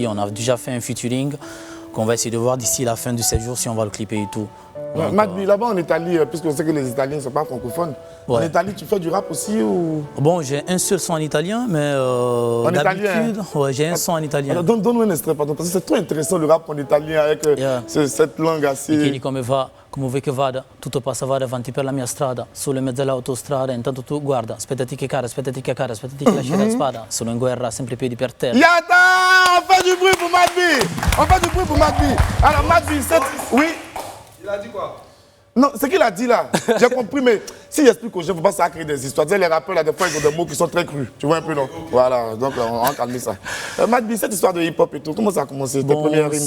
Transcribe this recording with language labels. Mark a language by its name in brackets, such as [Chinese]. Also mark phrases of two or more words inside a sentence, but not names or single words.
[French] On a déjà fait un featuring qu'on va essayer de voir d'ici la fin de ces jours si on va le clipper et tout. Ouais, Madbi, là-bas en Italie, puisque je sais que les Italiens ne sont pas francophones, Ouais. en Italie, tu fais du rap aussi ou... Bon, j'ai un seul son en italien, mais d'habitude, ouais, j'ai un son en italien. Alors, donne-nous un extrait, pardon, parce que c'est trop intéressant le rap en italien avec Yeah. cette langue [Italian] Mi [French] assez... [Italian] chiedi come va, come vuoi che vada, tutto passa va avanti per la mia strada, solo in mezzo all'autostrada, intanto tu guarda, aspettati che cara, aspettati che lasci la spada, sono in guerra, sempre piedi per terra. [French] Yata! On fait du bruit pour Madbi! Alors Madbi, oui? Il a dit quoi? Non, ce qu'il a dit là, j'ai compris, mais s'il explique aux gens, il ne faut pas ça créer des histoires. Les rappeurs, là, des fois, ils ont des mots qui sont très crus. Tu vois un peu, non? Voilà, donc on va calmer ça. Madbi, cette histoire de hip-hop et tout, comment ça a commencé, tes premières rimes?